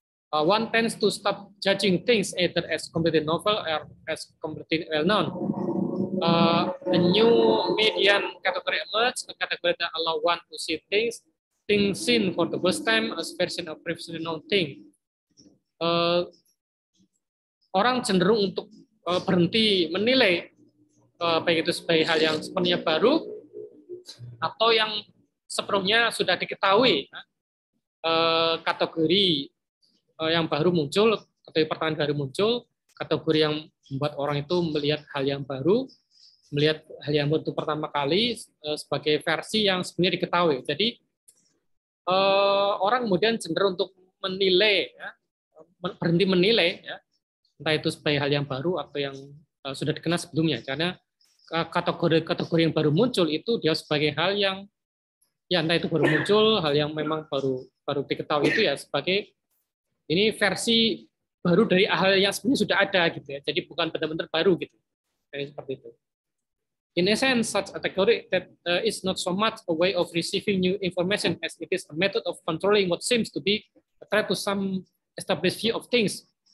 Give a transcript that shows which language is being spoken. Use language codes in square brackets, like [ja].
[en] One tends to stop judging things either as completely novel or as completely well-known. A new median category emerges, a category that allows one to see things thing seen for the first time as version of previously known thing. [id] Orang cenderung untuk berhenti menilai baik itu sebagai hal yang sepenuhnya baru atau yang sebelumnya sudah diketahui. Kategori yang baru muncul, kategori pertanyaan baru muncul, kategori yang membuat orang itu melihat hal yang baru, melihat hal yang baru pertama kali sebagai versi yang sebenarnya diketahui. Jadi orang kemudian cenderung untuk menilai, ya, berhenti menilai, ya, entah itu sebagai hal yang baru atau yang sudah dikenal sebelumnya, karena kategori yang baru muncul itu dia sebagai hal yang ya entah itu baru muncul, hal yang memang baru diketahui itu ya sebagai ini versi baru dari hal yang sebenarnya sudah ada gitu ya. Jadi bukan benar-benar baru gitu. Kayak seperti itu. [en] In essence, such a category that is not so much a way of receiving new information as it is a method of controlling what seems to be a threat to some established view of things.